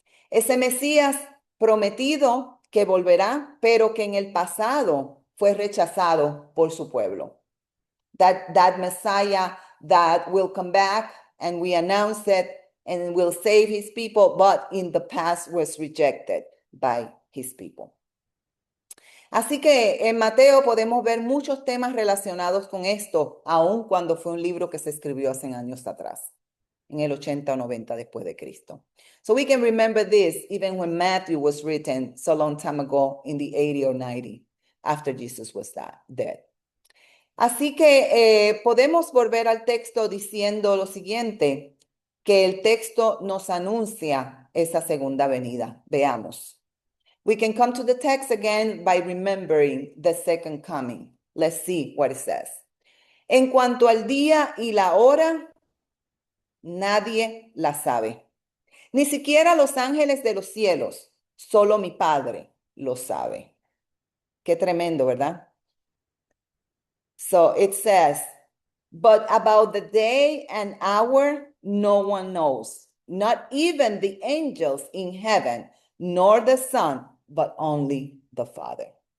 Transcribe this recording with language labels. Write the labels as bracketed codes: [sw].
[es] Ese Mesías prometido que volverá, pero que en el pasado fue rechazado por su pueblo. [en] That Messiah that will come back, and we announce it and will save his people, but in the past was rejected by his people. [es] Así que en Mateo podemos ver muchos temas relacionados con esto, aun cuando fue un libro que se escribió hace años atrás, en el 80 o 90 después de Cristo. [en] So we can remember this even when Matthew was written so long time ago in the 80 or 90 after Jesus was dead. [es] Así que podemos volver al texto diciendo lo siguiente, que el texto nos anuncia esa segunda venida. Veamos. [en] We can come to the text again by remembering the second coming. Let's see what it says. [es] En cuanto al día y la hora, nadie la sabe. Ni siquiera los ángeles de los cielos, solo mi Padre lo sabe. Qué tremendo, ¿verdad? [en] So it says, but about the day and hour, no one knows, not even the angels in heaven, nor the Son, but only the Father.